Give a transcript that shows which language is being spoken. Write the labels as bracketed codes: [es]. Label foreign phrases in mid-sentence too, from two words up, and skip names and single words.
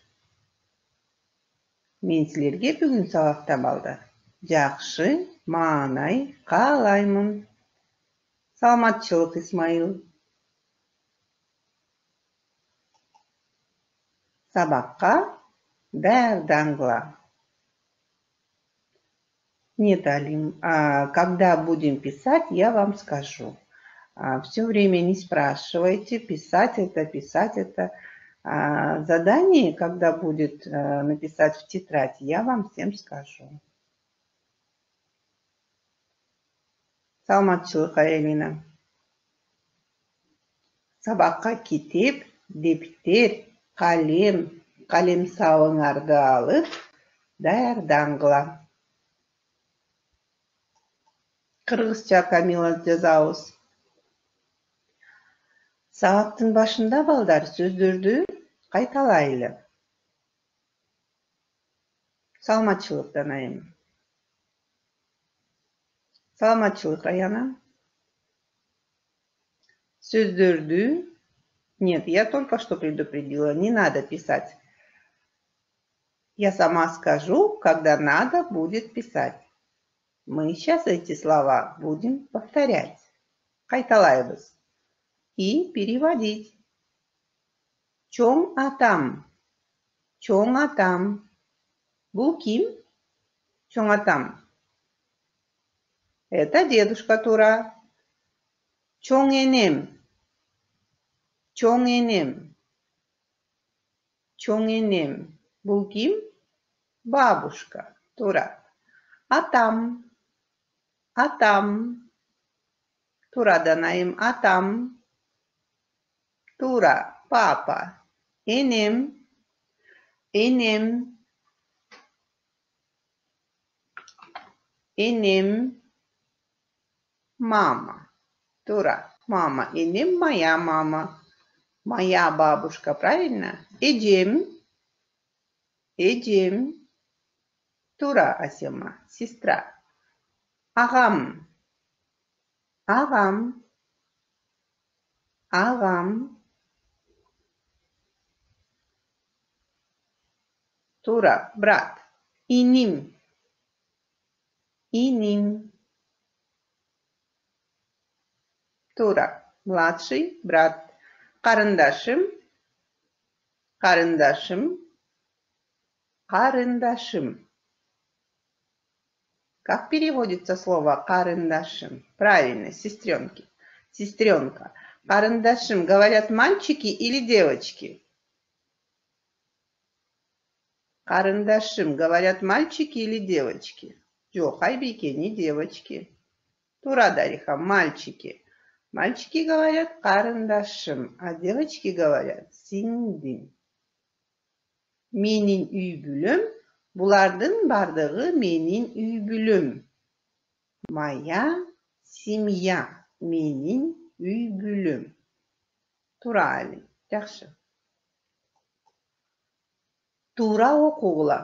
[ky] Мен силерге бүгүн сабакта балдар жакшы маанай каалаймын. Саламатчылык, Исмаил. Сабакка даярдангыла. [ru] Нет, Алим, когда будем писать, я вам скажу. Все время не спрашивайте, писать это. Задание, когда будет написать в тетрадь, я вам всем скажу. [ky] Саламатчылык, Элина. Сабакка китеп, дептер, калемсабыңарды алып, даярдангыла. Кыргызча Камила жазабыз. Сабактын башында балдар сөздөрдү кайталайлы. Саламатчылык, Данайым. Саламатчылык, Раяна. Сөздөрдү... [ru] Нет, я только что предупредила, не надо писать. Я сама скажу, когда надо будет писать. Мы сейчас эти слова будем повторять. Кайталайбыз. И переводить. [ky] Чоң атам. Чоң атам. Бул ким? Чоң атам. [ru] Это дедушка [ky] Тура. Чоң энем. Чоң энем. Чоң энем. Бул ким? Бабушка Тура. Атам. Атам. Тура, Данайым, атам. Тура, папа. Энем. Энем. Энем. Мама. Тура, мама. [ru] Энем моя мама. Моя бабушка, правильно? [ky] Эджем. Эджем. Тура, Асема, сестра. Агам. Агам. Агам. Тура, брат. Иним. Иним. [ru] Тура, младший брат. [ky] Карындашым. Карындашым. Карындашым. [ru] Как переводится слово карындашым? Правильно, сестренки. Сестренка. Карындашым говорят мальчики или девочки? Карындашым говорят мальчики или девочки? [ky] Жок, Айбике, [ru] не девочки. Тура, Дариха, мальчики. Мальчики говорят карындашым, а девочки говорят сиңдим. [ky] Менин үй бүлөм, булардын бардыгы менин үй бүлөм. [ru] Моя семья, [ky] менин үй бүлөм. Тура, Али, жакшы. Тура окугула.